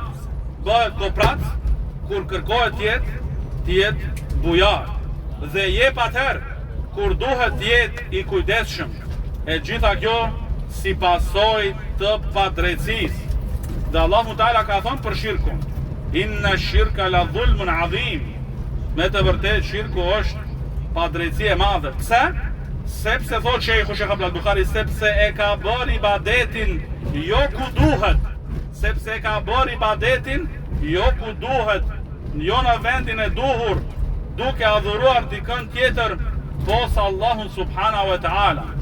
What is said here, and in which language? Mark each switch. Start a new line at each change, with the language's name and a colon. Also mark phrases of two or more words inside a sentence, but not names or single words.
Albanian: Bëhet koprac kur kërkohet të jetë bujar. Dhe jep atëherë kur duhet të jetë i kujdesshëm. E gjitha kjo si pasojë të padrejtësisë. Dhe Allahu Teala ka thonë për shirkun,
Arabic: إن الشرك لظلم عظيم.
Albanian: Me të vërtet shirku është padrejtësi e madhe. Pse? Sepse thot Shejhu Sheikh Abdul Buhari, sepse e ka bërë ibadetin jo ku duhet. Sepse e ka bërë ibadetin jo ku duhet, jo në vendin e duhur, duke adhuruar dikën tjetër posa Allahun
Arabic: سبحانه وتعالى.